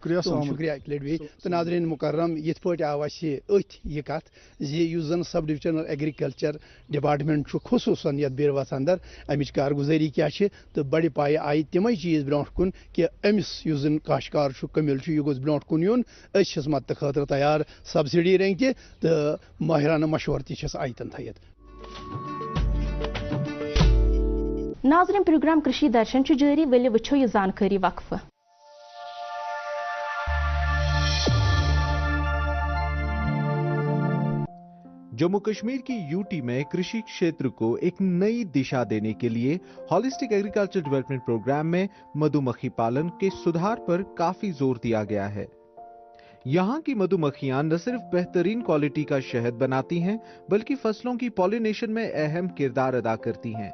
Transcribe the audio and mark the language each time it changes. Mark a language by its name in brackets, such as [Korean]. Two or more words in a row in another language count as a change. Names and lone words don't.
[Kashmiri] شُکریہ اکہِ لٹہِ بیٚیہِ تہٕ ناظریٖن مُکرم یِتھ پٲٹھۍ آو اَسہِ أتھۍ یہِ کتھ زِ یُس زن [English] sub divisional agriculture department [Kashmiri] چھُ خصوٗصن یتھ بیٖرواہس اندر امِچ کارگُزٲری کیاہ چھِ تہٕ بڑِ پایہِ آیہِ تِمے چیٖز برونٛٹھ کُن کہِ أمِس یُس زن کاشتکار چھُ کٔمِل چھُ یہِ گوٚژھ برونٛٹھ کُن یُن أسۍ چھِس مدتہٕ خٲطرٕ تیار سبسڈی رٔنگۍ تہِ تہٕ مٲہرانہٕ مشورٕ تہِ چھِس آیتن تھٲیِتھ. ناظرین پروگرام کرشی درشن چھُ جٲری ؤلِو وٕچھو یہِ زانکٲری وقفہٕ. [Hindi] जम्मू कश्मीर की यूटी में कृषि क्षेत्र को एक नई दिशा देने के लिए [English] holistic agriculture development programme [Hindi] में मधुमक्खी पालन के सुधार पर काफी जोर दिया गया है. यहाँ की मधुमक्खियां न सिर्फ बेहतरीन क्वालिटी का शहद बनाती हैं, बल्कि फसलों की पॉलिनेशन में अहम किरदार अदा करती हैं.